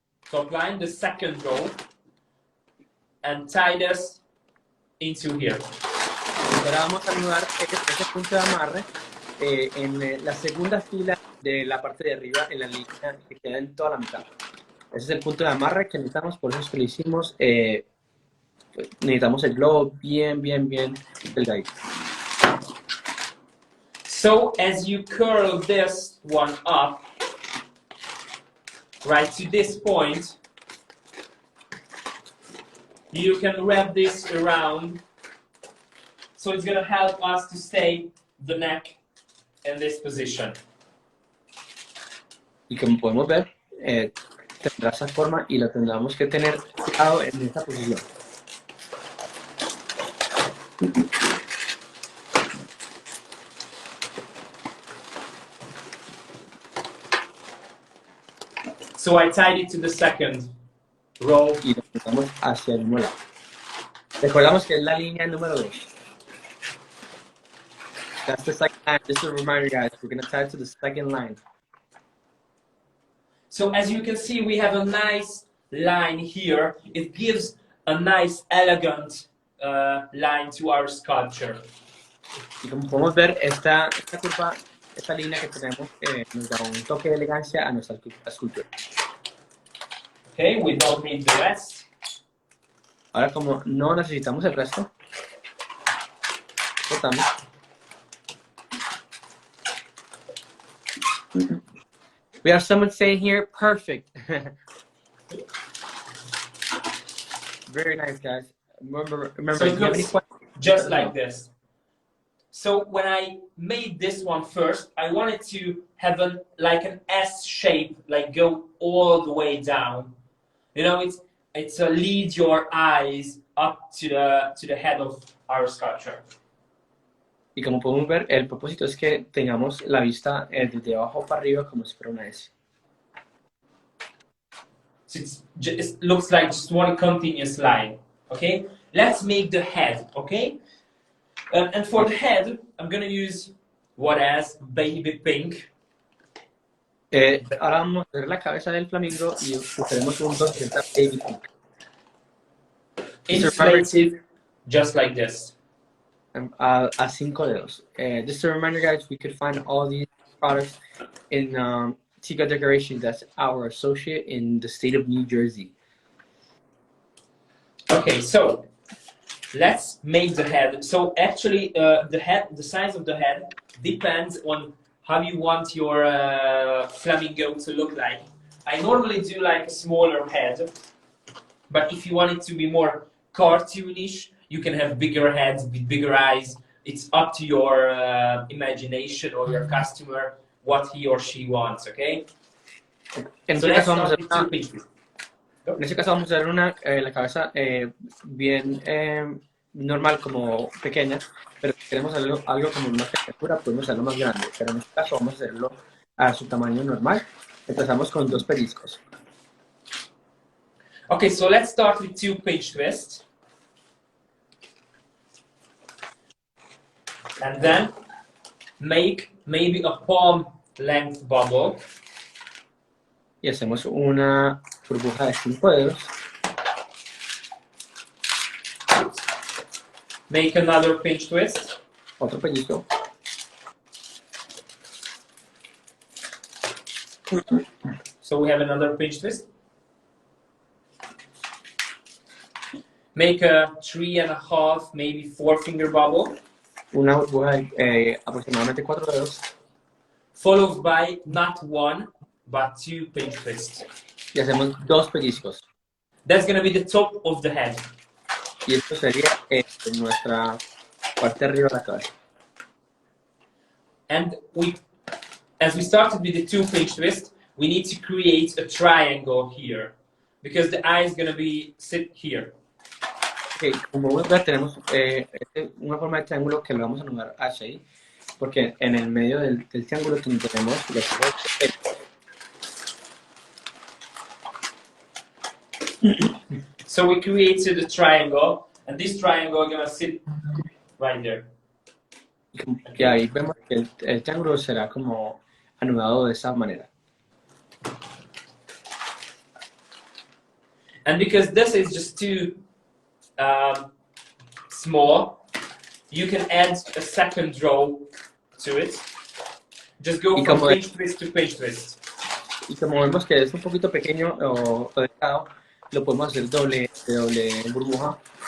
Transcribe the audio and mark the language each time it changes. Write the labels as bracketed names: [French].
[English] Top line, the second row, and tie this into here. [Spanish] Ahora vamos a anudar ese punto de amarre en la segunda fila de la parte de arriba, en la línea que queda en toda la mitad. Ese es el punto de amarre que necesitamos, por eso es que lo hicimos. Necesitamos el globo bien delgadito. [English] So as you curl this one up, right to this point, you can wrap this around. So it's going to help us to stay the neck in this position. [Spanish] Y como podemos ver, tendrá esa forma y lo tendremos que tener fijado en esta posición. [English] So I tied it to the second row. [Spanish] Y lo tendremos hacia el mismo lado. Recordamos que es la línea número 2. [English] That's the second line. Just a reminder, guys, we're going to tie it to the second line. So as you can see, we have a nice line here. It gives a nice, elegant line to our sculpture. [Spanish] Y como podemos ver, esta curva, esta línea que tenemos nos da un toque de elegancia a nuestra escultura. [English] Okay, we don't need the rest. [Spanish] Ahora, como no necesitamos el resto, cortamos. [English] We have someone saying here, perfect. Very nice, guys. Remember, So if it you have any looks questions, just like this. So when I made this one first, I wanted to have like an S shape, like go all the way down. You know, it's a lead your eyes up to the head of our sculpture. [Spanish] y como podemos ver, el propósito es que tengamos la vista desde abajo para arriba como si fuera una S. [English] So it looks like just one continuous line. Okay, let's make the head. Okay, and for the head, I'm gonna use what as baby pink. [Spanish] Ahora vamos a ver la cabeza del flamingo y usaremos un 260 baby pink. [English] Inflated, just like this. [Spanish] A 5 dedos. [English] Just a reminder, guys, we could find all these products in Tika Decoration. That's our associate in the state of New Jersey. Okay, so let's make the head. So actually, the size of the head depends on how you want your flamingo to look like. I normally do like a smaller head, but if you want it to be more cartoonish, you can have bigger heads with bigger eyes. It's up to your imagination or your customer what he or she wants, okay? [Spanish] En [English] So [Spanish] este [English] let's [Spanish] caso vamos a [English] start with two pieces. [Spanish] En este caso vamos a hacer la cabeza bien normal como pequeña, pero si queremos algo como más textura, podemos hacerlo más grande, pero en este caso vamos a hacerlo a su tamaño normal. Empezamos con 2 pellizcos. [English] Okay, so let's start with 2 pinch twists. And then make maybe a palm length bubble. [Spanish] Y hacemos una burbuja de 5 dedos. [English] Make another pinch twist. [Spanish] Otro pellizco. [English] So we have another pinch twist. Make a 3.5, maybe 4 finger bubble. [Spanish] Una burbuja de aproximadamente 4 dedos. [English] Followed by not 1, but 2 pinch twists. [Spanish] Y hacemos 2 pellizcos. [English] That's going to be the top of the head. [Spanish] Y esto sería nuestra parte de arriba de la cabeza. [English] And as we started with the 2 pinch twist, we need to create a triangle here. Because the eye is going to be sit here. [Spanish] Okay, como vamos a ver, tenemos una forma de triángulo que lo vamos a anudar hacia ahí, porque en el medio del triángulo tenemos [English] So we created a triangle, and this triangle is going to sit right there. [Spanish] Y ahí vemos que el triángulo será como anudado de esa manera. [English] And because this is just too small, you can add a second row to it. Just go from pinch twist to pinch twist. [Spanish] Y como vemos que es un poquito pequeño o delgado, lo podemos hacer doble burbuja.